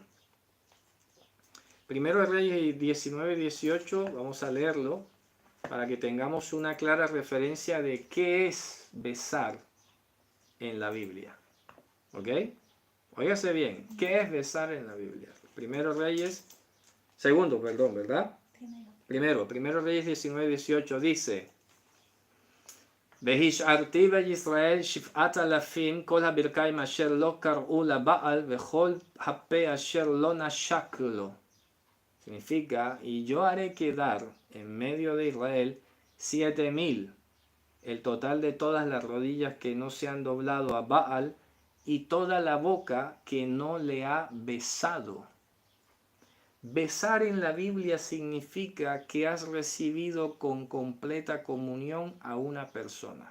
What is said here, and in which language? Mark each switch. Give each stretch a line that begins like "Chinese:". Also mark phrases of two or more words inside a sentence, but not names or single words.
Spanish: Primero de Reyes 19:18, vamos a leerlo para que tengamos una clara referencia de qué es besar en la Biblia. ¿Ok? Óigase bien, ¿qué es besar en la Biblia? Segundo, ¿verdad? Primero Reyes 19:18 dice:
Hebrew: והשארתי בישראל 7,000 כל הברכיים אשר לא קראו לבעל וכל הפה אשר לא נשק לו.
Spanish: Significa, y yo haré quedar en medio de Israel 7,000, el total de todas las rodillas que no se han doblado a Baal y toda la boca que no le ha besado. Besar en la Biblia significa que has recibido con completa comunión a una persona.